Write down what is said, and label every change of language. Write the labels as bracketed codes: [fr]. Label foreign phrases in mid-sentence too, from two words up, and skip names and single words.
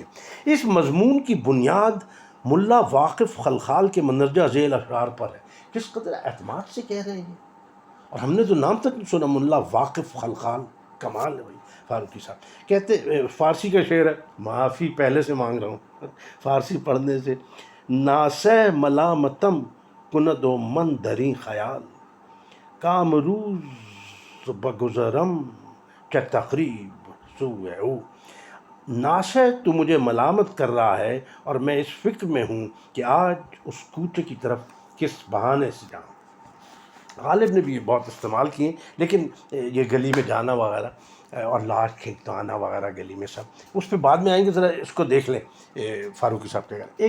[ur] اس مضمون کی بنیاد ملا واقف خلخال کے مندرجہ ذیل اشعار پر ہے۔ کس قدر اعتماد سے کہہ رہے ہیں یہ، اور ہم نے تو نام تک نہیں سنا، ملا واقف خلخال، کمال ہے بھائی فاروقی صاحب۔ کہتے فارسی کا شعر ہے، معافی پہلے سے مانگ رہا ہوں فارسی پڑھنے سے۔ [fa] ناسہ ملامتم کند و من دری خیال، کامروز بگذرم چہ تقریب سوء او۔ [ur] ناشے تو مجھے ملامت کر رہا ہے اور میں اس فکر میں ہوں کہ آج اس کوچے کی طرف کس بہانے سے جاؤں۔ غالب نے بھی یہ بہت استعمال کیے، لیکن یہ گلی میں جانا وغیرہ اور لاش کھینچانا وغیرہ گلی میں سب اس پہ بعد میں آئیں گے، ذرا اس کو دیکھ لیں فاروقی صاحب کے گھر۔